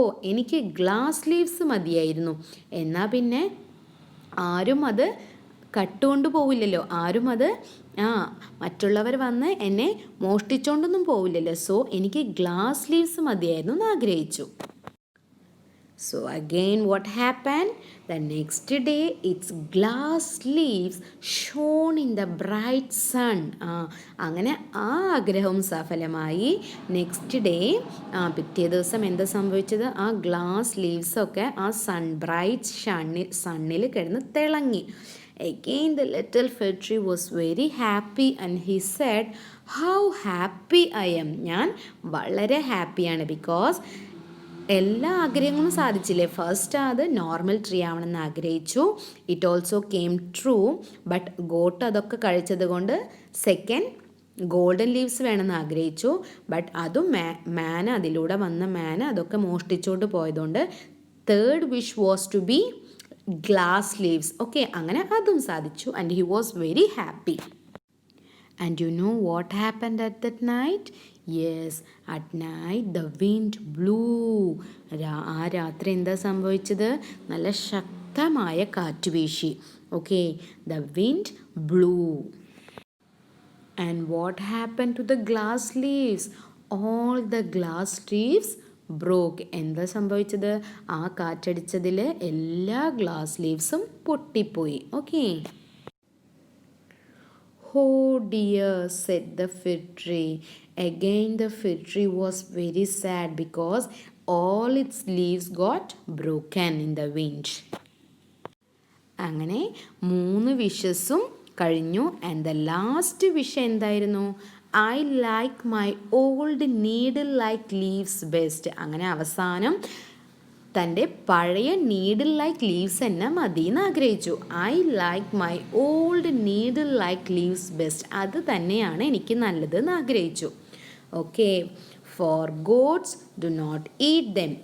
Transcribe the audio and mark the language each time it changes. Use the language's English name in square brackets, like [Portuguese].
[Malayalam] എനിക്ക് glass leaves മതിയായിരുന്നു, എന്നാൽ പിന്നെ ആരും അത് കട്ടുകൊണ്ട് പോവില്ലല്ലോ, ആരും അത് മറ്റുള്ളവർ വന്ന് എന്നെ മോഷ്ടിച്ചുകൊണ്ടൊന്നും പോവില്ലല്ലോ. സോ എനിക്ക് ഗ്ലാസ് ലീവ്സ് മതിയായിരുന്നു എന്ന് ആഗ്രഹിച്ചു. [English] So again what happened? The next day its glass leaves shone in the bright sun. [Malayalam] അങ്ങനെ ആഗ്രഹം സഫലമായി. നെക്സ്റ്റ് ഡേ പിറ്റേ ദിവസം എന്താ സംഭവിച്ചത്? ആ ഗ്ലാസ് ലീവ്സൊക്കെ ബ്രൈറ്റ് സണ്ണിൽ കിടന്ന് തിളങ്ങി. [English] Again the little fig tree was very happy and he said, how happy I am. [Malayalam] ഞാൻ വളരെ ഹാപ്പിയാണ്, ബിക്കോസ് എല്ലാ ആഗ്രഹങ്ങളും സാധിച്ചില്ലേ. ഫസ്റ്റ് അത് നോർമൽ ട്രീ ആവണമെന്ന് ആഗ്രഹിച്ചു. [English] It also came true. [Malayalam] But got അതൊക്കെ കഴിച്ചത് കൊണ്ട് സെക്കൻഡ് ഗോൾഡൻ ലീവ്സ് വേണമെന്ന് ആഗ്രഹിച്ചു. ബട്ട് അതും അതിലൂടെ വന്ന മാൻ അതൊക്കെ മോഷ്ടിച്ചോണ്ട് പോയതുകൊണ്ട് [English] Third wish was to be glass leaves. [Malayalam] Okay, അങ്ങനെ അതും സാധിച്ചു. [English] And he was very happy. And you know what happened at that night? Yes, at night the wind blew. [Malayalam] ആ രാത്രി എന്താ സംഭവിച്ചത്? നല്ല ശക്തമായ കാറ്റ് വീശി. [English] Okay, the wind blew. And what happened to the glass leaves? All the glass leaves broke. [Malayalam] എന്താ സംഭവിച്ചത്? ആ കാറ്റടിച്ചതിൽ എല്ലാ ഗ്ലാസ് ലീവ്സും പൊട്ടിപ്പോയി. Okay. [English] Oh dear, said the fig tree. Again the fig tree was very sad because all its leaves got broken in the wind. [Malayalam] അങ്ങനെ 3 വിഷസും കഴിഞ്ഞു. And the last wish എന്തായിരുന്നു? [English] I like my old needle like leaves best. [Malayalam] അങ്ങനെ അവസാനം തൻ്റെ പഴയ needle like leaves തന്നെ മതി എന്ന് ആഗ്രഹിച്ചു. [English] I like my old needle like leaves best. [Malayalam] അത് തന്നെയാണ് എനിക്ക് നല്ലത് എന്ന് ആഗ്രഹിച്ചു. Okay, [English] For goats do not eat them.